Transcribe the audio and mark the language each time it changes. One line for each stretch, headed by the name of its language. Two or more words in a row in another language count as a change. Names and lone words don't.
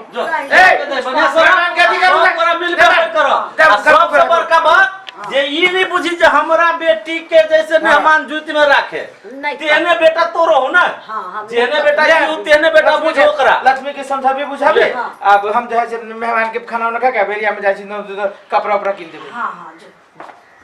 Maithili: जो ए मेहमान के अधिकार पूरा मिल के करो। सबसे बड़का बात जे ई नहीं बुझी जे हमरा बेटी के जैसे मेहमान जुत में राखे, तेने बेटा तोरो हो ना। जेने बेटा यू तेने बेटा बुझो ओकरा। लक्ष्मी के समझाबे बुझाबे। अब हम जाय छै मेहमान के खाना उना खा के बेरिया में जाय छी, कपड़ा उपड़ा किन देबे। हां हां जो